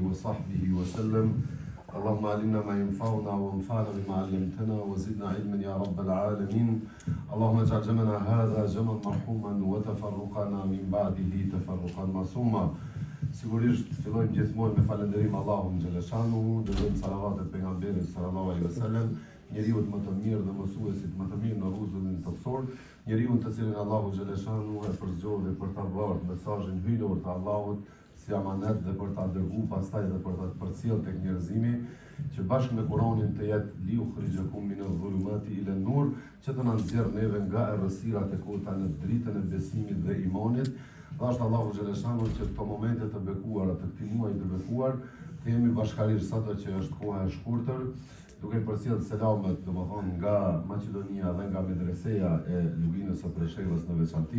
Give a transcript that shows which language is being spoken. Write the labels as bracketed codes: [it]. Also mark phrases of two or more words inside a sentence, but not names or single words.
[ar] وصحبه وسلم. اللهم علمنا ما ينفعنا وانفعنا بما علمتنا وزدنا علما يا رب العالمين. اللهم اجعل جمعنا هذا جمعا مرحوما وتفرقنا من بعده تفرقا معصوما. [sq] Sigurisht fillojmë gjithmonë me falënderim Allahun xhaleshanu, dërgojmë salavatet pejgamberit [ar] صلى الله عليه وسلم, [sq] njeriu më të mirë dhe mësuesit më të mirë në rrugën toksor, njeriu të cilin Allahu xhaleshanu e përzgjodhi për ta bërë mesazhin hyjnor të Allahut si amanet dhe për ta dërguar pastaj dhe për ta përcjell tek njerëzimi, që bashkë me Kur'anin të jetë [ar] ليخرجكم من الظلمات إلى النور, [sq] që të na nxjerr neve nga errësirat e kota në dritën e besimit dhe imanit. Thashtë Allahu xhaleshanu që këto momente të bekuara, të këtij muaji të bekuar, të jemi bashkërisht sado që është koha e shkurtër, duke përcjell selamet, domethënë nga Maqedonia dhe nga medreseja e Luginës së Preshevës në veçanti.